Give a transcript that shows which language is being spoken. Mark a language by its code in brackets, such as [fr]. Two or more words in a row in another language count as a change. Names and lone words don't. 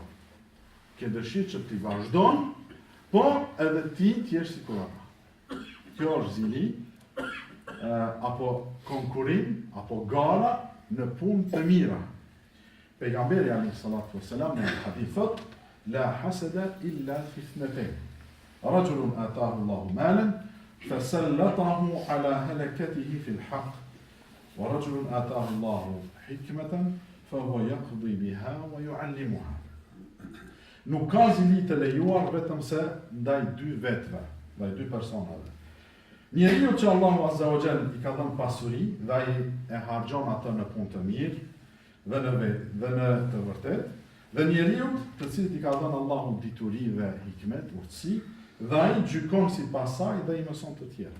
[sq] Ke dëshirë që t'i vazhdon, po edhe ti t'jesh sikur ata. Kjo është zili, apo konkurim, apo gara në punë të mira. Pejgamberi [ar] عليه الصلاة والسلام [sq] në hadith thot: [ar] "لا حسد إلا في اثنتين. رجل آتاه الله مالا فسلطه على هلكته في الحق ورجل آتاه الله حكمة فهو يقضي بها ويعلمها. [sq] Nuk ka zili të lejuar vetëm se ndaj dy vetëve, ndaj dy personave. Njeriu që Allahu [ar] عز وجل [sq] i ka dhënë pasuri dhe ai e harxhon atë në punë të mirë dhe në të vërtetë, dhe njeriu të cilit i ka dhënë Allahu dituri dhe hikmet, urtësi, dhe ai gjykon sipas saj dhe i mëson të tjerë.